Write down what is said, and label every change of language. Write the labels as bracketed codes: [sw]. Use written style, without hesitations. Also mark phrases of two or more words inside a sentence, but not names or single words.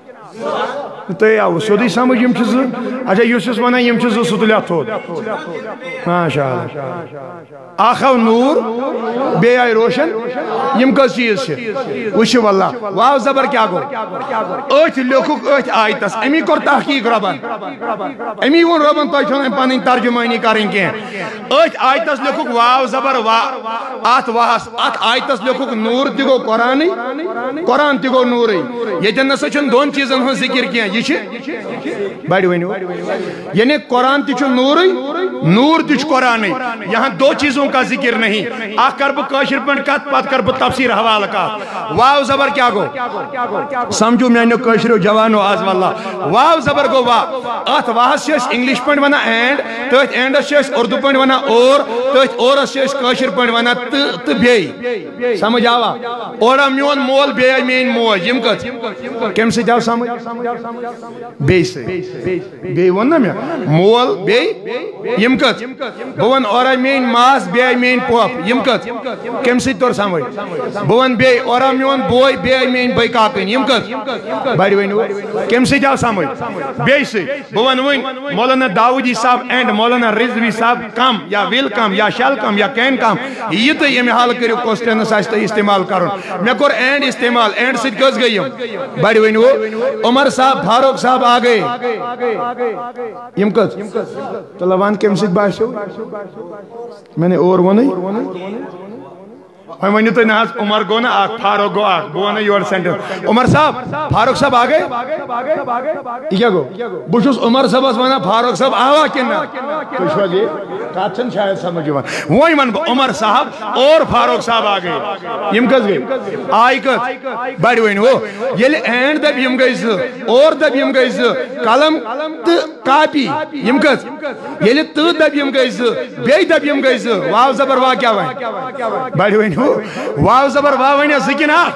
[ks] تُہۍ آوٕ سیوٚدُے سمجھ یِم چھِ زٕ اچھا یُس یُس ونان یِم چھِ زٕ سُہ تُلہِ اَتھ تھوٚد [ar] ماشاء اللہ [ks] اکھ آو نوٗر بیٚیہِ آیہِ روشن یِم کٔژ چیٖز چھِ وٕچھِو واللہ واو زبر کیٛاہ گوٚو أتھۍ لیوٚکھُکھ أتھۍ آیتس امی کوٚر تحقیٖق رۄبن امی ووٚن رۄبن تۄہہِ چھو نہٕ پنٕنۍ ترجمٲنی کرٕنۍ کینٛہہ أتھۍ آیتس لیوٚکھُکھ واو زبر وا اتھ واہس اتھ آیتس لیوٚکھُکھ نوٗر تہِ گوٚو قرآنٕے قرآن تہِ گوٚو نوٗرٕے ییٚتٮ۪ن نسا چھُنہٕ دۄن چیٖزن ہُنٛد ذِکر کینٛہہ یہِ چھِ بڑِ ؤنِو یعنی قرآن تہِ چھُ نوٗرٕے نوٗر تہِ چھُ قرآنٕے [ur] یہاں دو چیزوں کا ذکر نہیں [ks] اکھ کر بہٕ کٲشِر پٲٹھۍ کتھ پتہٕ کر بہٕ تفسیٖر حوالہٕ کتھ واو زبر کیٛاہ گوٚو سمجھو میانیو کٲشریو جوانو آز واللہ واو زبر گوٚو وا اتھ واہس چھِ أسۍ انگلش پٲٹھۍ ونان اینڈ تٔتھۍ اینڈس چھِ أسۍ اردو پٲٹھۍ ونان اور تٔتھۍ اورس چھِ أسۍ کٲشِر پٲٹھۍ ونان تہٕ بیٚیہِ سمجھ آوا اورا میون مول بیٚیہِ آیہِ میٲنۍ موج یِم کٔژ کمہِ سۭتۍ آو سمجھ بیٚیہِ سۭتۍ بیٚیہِ ووٚن نا مےٚ مول بیٚیہِ یِم کٔژ بہٕ وَنہٕ اورا میٲنۍ ماس بیٚیہِ آیہِ میٲنۍ پۄپھ یِم کٔژ کمہِ سۭتۍ توٚر سمجھ بہٕ وَنہٕ بیٚیہِ اورا میون بوے بیٚیہِ آیہِ میٲنۍ بٔے کاکٕنۍ یِم کٔژ بڑِ ؤنِو کمہِ سۭتۍ آو سمجھ بیٚیہِ سۭتۍ بہٕ وَنہٕ وۄنۍ مولانا داؤدی صاحب اینڈ مولانا رضوی صاحب کم یا ول کم یا شل کم یا کین کم یہ تُہۍ اَمہِ حالہٕ کٔرِو کوسچنس آسہِ تۄہہِ استعمال کرُن مےٚ کوٚر اینڈ استعمال اینڈ سۭتۍ کٔژ گٔے یِم بڑِ ؤنِو [ur] عمر صاحب فاروق صاحب آ گئے [ks] یِم کٔژ چلو وَن کمہِ سۭتۍ باسیو [ur] میں نے اور [ks] ووٚنٕے وۄنۍ ؤنِو تُہۍ نہ حظ عمر گوٚو نہ اکھ فاروق گوٚو اکھ بہٕ وَنَے یورٕ سینٹینس [ur] عمر صاحب فاروق صاحب آ گئے [ks] یہِ کیٛاہ گوٚو بہٕ چھُس عمر صٲبس ونان فاروق صاحب آوا کِنہٕ نہ تُہۍ چھِو حظ یہِ کتھ چھَنہٕ شاید سمجھ یِوان وۄنۍ وَنہٕ بہٕ [ur] عمر صاحب اور فاروق صاحب آ گئے [ks] یِم کٔژ گٔے آیہِ کٔژ بڑِ ؤنِو ییٚلہِ اینڈ دَپہِ یِم گٔے زٕ اور دَپہِ یِم گٔے زٕ قلم تہٕ کاپی یِم کٔژ ییٚلہِ تہٕ دَپہِ یِم گٔے زٕ بیٚیہِ دَپہِ یِم گٔے زٕ واو زبر وا کیٛاہ وَنہِ بڑِ ؤنِو واو زبر وا ونیا زٕ کِنہٕ اکھ